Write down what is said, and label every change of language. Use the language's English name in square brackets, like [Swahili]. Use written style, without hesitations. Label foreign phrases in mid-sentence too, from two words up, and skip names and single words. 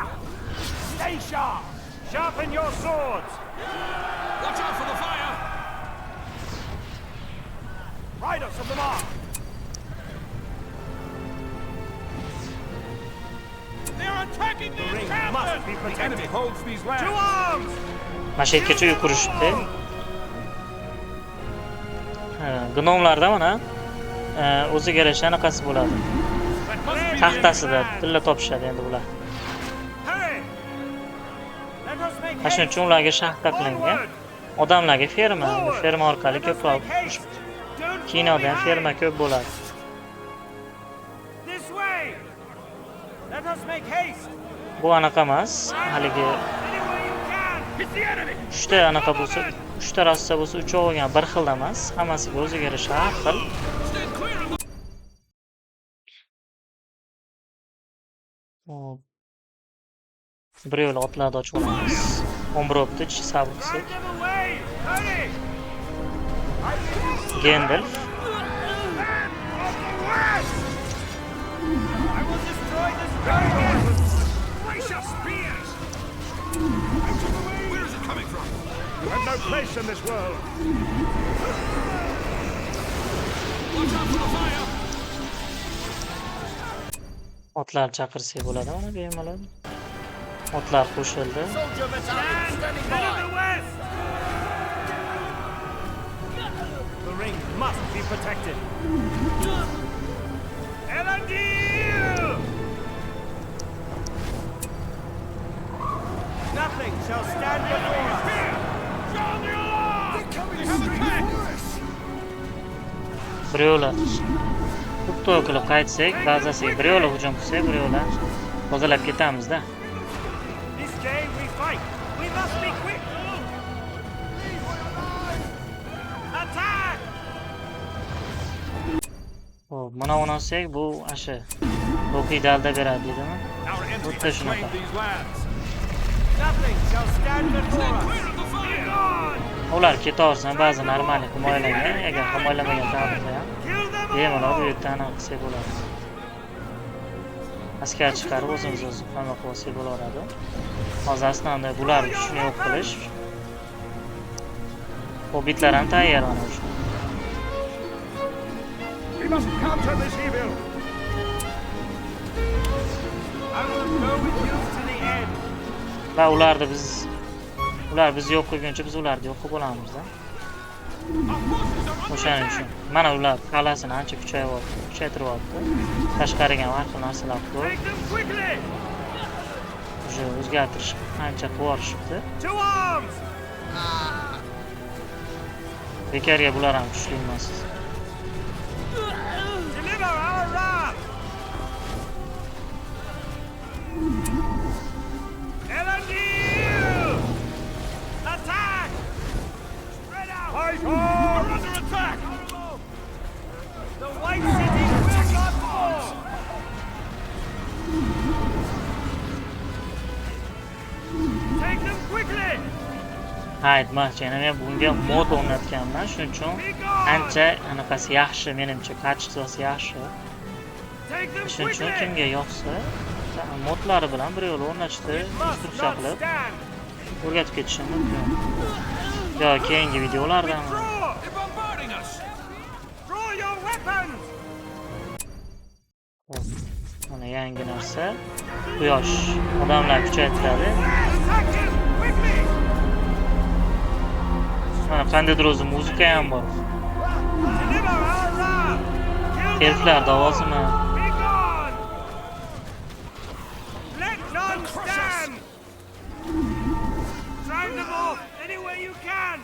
[English] Stay sharp. Sharpen your swords. Watch out for the fire. Riders of the mark. They're attacking the ring. Must be protected. The enemy holds these lands. To arms. [Uzbek] Mashaykacha yugurishdi. Gnomlarda mana o'ziga yarasha anaqasi bo'ladi. Taxtasida tilla topishadi endi bular. [English] Hurry. Let us make [Uzbek] Mana shuning uchun ularga shaxta qilingan. Odamlarga ferma, bu ferma orqali ko'proq kinoda ham ferma ko'p bo'ladi. [English] This way. Let us make haste. [Uzbek] Bu anaqa emas, haligi [English] Anywhere you can. It's the enemy. [Uzbek] 3 ta anaqa bo'lsa, 3 ta rassa bo'lsa, uchovi ham bir xil emas, hammasiga o'ziga yarasha har xil. Bir yo'l otlarni ochib olamiz. 11 o'pdi, sabqisi. [English] Drive them away. Hurry. Gandalf. Of the west. I will destroy this dragon. Brace your spears. Where is it coming from? You have no place in this world. Watch out for the fire. [Uzbek] Otlar chaqirsak bo'ladi, mana bemalol. Otlar qo'shildi. [English] Soldier battalion standing by. The west. The ring must be protected. Elendil! Nothing shall stand before us. Sound the alarm! They have attacked! [Uzbek] Bir yo'la xuddi qilib qaytsak, bazasiga bir yo'la hujum qilsak, bir yo'la tozalab ketamiz-da. [English] This day we fight. We must be quick. Attack! [Uzbek] Xo'p, mana olsak, bu ashi ruhiy dalda beradi deydimi? [English] Our enemy [Uzbek] Xuddi [English] has [Uzbek] shunaqa. [English] claimed these lands. Nothing shall stand before us. Be gone! [Uzbek] Ular ketaversa ba'zi normal himoyalangan, agar himoyalamagan taqdirda ham [English] Kill them [Uzbek] bemalol bu [English] all! [Uzbek] yerdan aniq qilsak bo'ladi. Askar chiqarib o'zimiz himoya qilsak bo'laveradi. Hozir aslida bular kuchini yo'q qilish. Hobbitlar ham tayyor mana shu. [English] We must counter this evil. I will go with you to the end. [Uzbek] Va ular biz yo'q qilguncha biz ularni yo'q qilib olamiz-da. O'shaning uchun mana ular qalasini ancha kuchaytiryapti. Tashqariga har xil narsalar qo'yib, [English] Take them quickly! [Uzbek] o'sha o'zgartirish ancha qilib yuborishibdi. [English] To arms! [Uzbek] Bekarga bular ham kuchli emas. [English] Deliver our wrath! Elendil! Attack! Spread out! Fight on! We're under attack! The White City will not fall! Take them quickly! [Uzbek] Ha, aytmoqchi, yana men bunga mod o'rnatganman, shuning uchun [English] Be gone! [Uzbek] ancha anaqasi yaxshi, menimcha kачествоsi yaxshi. [English] Take them [Uzbek] Shuning uchun [English] quickly! [Uzbek] kimga yoqsa, modlari bilan bir yo'l o'rnatishni [English] Must [Uzbek] instruksiya [English] not [Uzbek] qilib [English] stand! [Uzbek] o'rgatib ketishim mumkin. Yo, keyingi videolarda [English] Withdraw! They're bombarding us! Draw your weapons! [Uzbek] mana yangi narsa. Quyosh odamlar kuchaytiradi. [English] Attack him! Quickly! [Uzbek] Mana qandaydir o'zi muzika ham bor. [English] Deliver our wrath! Kill them [Uzbek] Elflar [English] all! [Uzbek] davosimi? [English] Be gone! Let none stand! Drive them off any way you can!